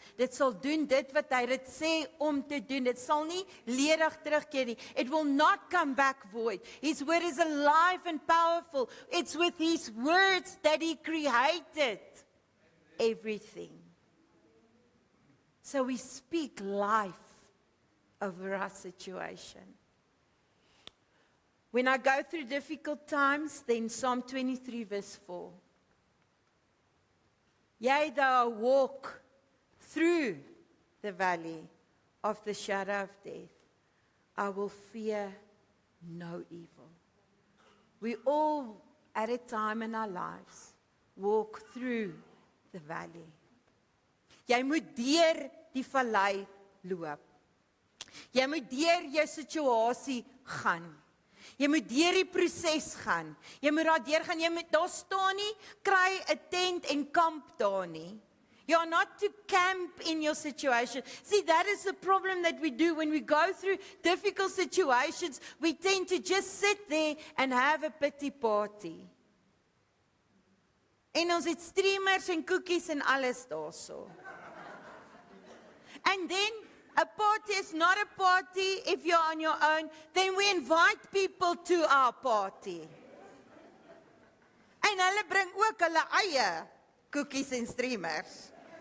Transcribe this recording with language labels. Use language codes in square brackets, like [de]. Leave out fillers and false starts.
[af] Dit sal doen dit wat hy dit sê om te doen. Dit sal nie ledig terugkeer nie. [en] It will not come back void. His word is alive and powerful. It's with his words that he created everything. So we speak life over our situation. When I go through difficult times, then Psalm 23 verse 4. Yea, though I walk through the valley of the shadow of death, I will fear no evil. We all, at a time in our lives, walk through the valley. [af] Jy moet deur die vallei loop. Jy moet deur jou situasie gaan. Jy moet deur die proses gaan. Jy moet daar deur gaan. Jy moet daar staan nie, kry 'n tent en kamp daar nie. [en] You are not to camp in your situation. See, that is the problem that we do when we go through difficult situations. We tend to just sit there and have a pity party. [af] En ons het streamers en koekies en alles daarso. [en] And then a party is not a party if you're on your own. Then we invite people to our party. [af] En hulle bring ook hulle eie cookies en streamers.